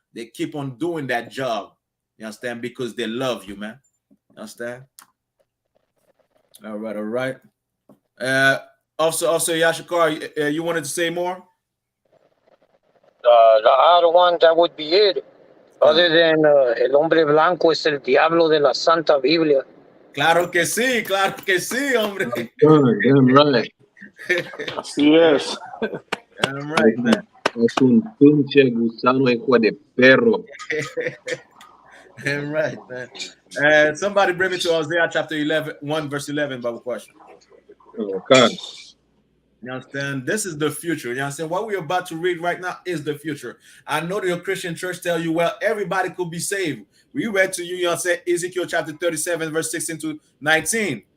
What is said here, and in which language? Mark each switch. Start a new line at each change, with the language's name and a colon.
English: They keep on doing that job. You understand? Because they love you, man. You understand? All right, all right. Also, Yashikar, you wanted to say more? The other one, that would be it. Other than
Spanish: el hombre blanco es el diablo de la Santa Biblia. Claro que sí, hombre.
English: Damn right.
Spanish: Así es.
English: Damn right, man.
Spanish: Es un pinche gusano hijo de perro.
English: Damn right, man. Somebody bring me to Isaiah chapter 1, verse 11, Bible question. Okay. You understand? This is the future. You understand? What we're about to read right now is the future. I know that your Christian church tell you, well, everybody could be saved. We read to you, you understand, Ezekiel chapter 37, verse 16 to 19.